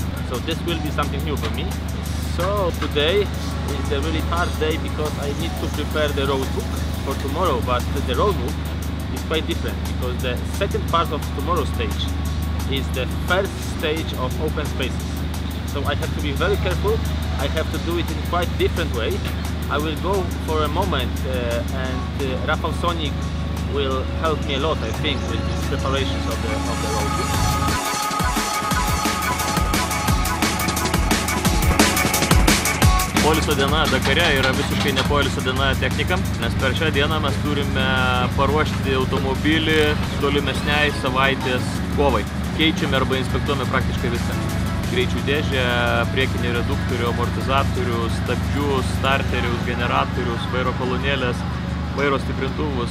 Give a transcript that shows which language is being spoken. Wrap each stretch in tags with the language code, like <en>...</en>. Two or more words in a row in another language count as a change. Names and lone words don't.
<en>So this will be something new for me. So today is a really hard day because I need to prepare the road book for tomorrow, but the road book is quite different because the second part of tomorrow's stage is the first stage of open spaces. So I have to be very careful, I have to do it in quite different way. I will go for a moment and Rafał Sonik will help me a lot, I think, with these preparations of the road book.</en> <lt>Poilsio diena Dakare yra visiškai ne poilsio diena technikam, nes per šią dieną mes turime paruošti automobilį tolimesniai savaitės kovai. Keičiame arba inspektuojame praktiškai viską. Greičių dėžę, priekinį reduktorių, amortizatorių, stabdžius, starterius, generatorius, vairo kolonėlės, vairo stiprintuvus.</lt>